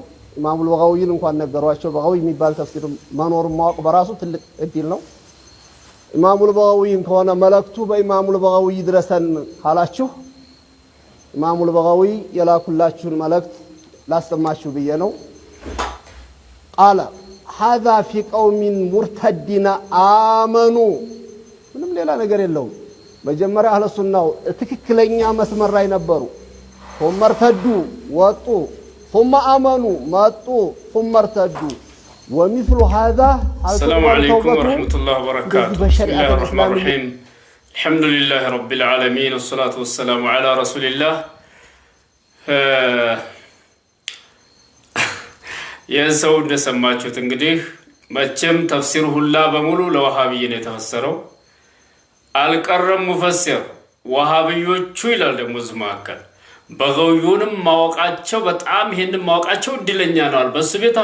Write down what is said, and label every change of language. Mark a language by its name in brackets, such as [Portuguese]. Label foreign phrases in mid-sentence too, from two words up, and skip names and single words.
[Amharic] ኢማሙ በጋውይን እንኳን ነገሯቸው። በጋውይ የሚባል ተፍሲር መኖሩን ማወቅ በራሱ ትልቅ እድል ነው። ኢማሙ በጋውይን ከሆነ መልእክቱ በኢማሙ በጋውይ ድረሰን ካላችሁ ኢማሙ በጋውይ የላኩላችሁን መልእክት ላሰማችሁ ብዬ ነው። [Arabic] قال هذا في قوم مرتدين آمنوا [Amharic] ምንም ሌላ ነገር የለውም። መጀመሪያ አህለ ሱናው ትክክለኛ መስመር ላይ ነበሩ። [Arabic] ثم ارتدوا [Amharic] ወጡ [Arabic] ثم آمنوا [Amharic] መጡ [Arabic] ثم ارتدوا ومثل هذا. السلام عليكم ورحمة الله وبركاته. بسم الله الرحمن الرحيم. الحمد لله رب العالمين والصلاة والسلام على رسول الله. [Amharic] የሰው እንደሰማችሁት እንግዲህ መቼም ተፍሲር ሁላ በሙሉ ለዋሃቢይ ነው የተፈሰረው። አልቀረም ሙፈሲር ዋሃቢዮቹ ይላል። ደግሞ ዝማከል በጋውዩንም ማወቃቸው በጣም ይሄንን ማወቃቸው እድለኛ ነዋል። በሱ ቤት